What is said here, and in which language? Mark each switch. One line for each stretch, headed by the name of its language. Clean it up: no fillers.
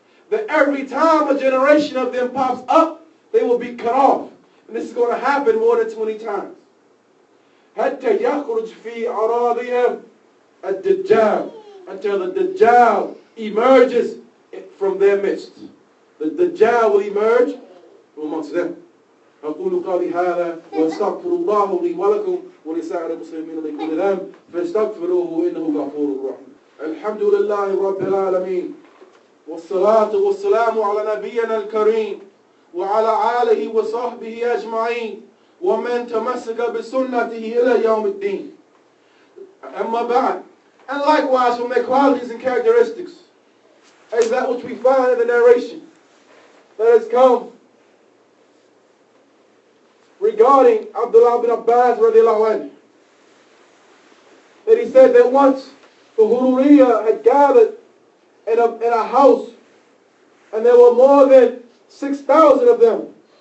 English: That every time a generation of them pops up, they will be cut off. And this is going to happen more than 20 times.
Arabic: حتى يخرج في أراضيهم الدجال,
English: until the Dajjal emerges from their midst. The Dajjal will emerge from amongst them.
Arabic: أقول قولي هذا وأستغفر الله لي ولكم ولسائر المسلمين من كل ذنب فاستغفروه إنه غفور رحيم. الحمد لله رب العالمين والصلاة والسلام على نبينا الكريم وعلى آله وصحبه أجمعين ومن تمسك بسنته إلى يوم الدين. أما بعد,
English: and likewise from their qualities and characteristics is that which we find in the narration that has come regarding Abdullah bin Abbas radiallahu anhu, that he said that once the Hururiyya had gathered in a house and there were more than 6,000 of them.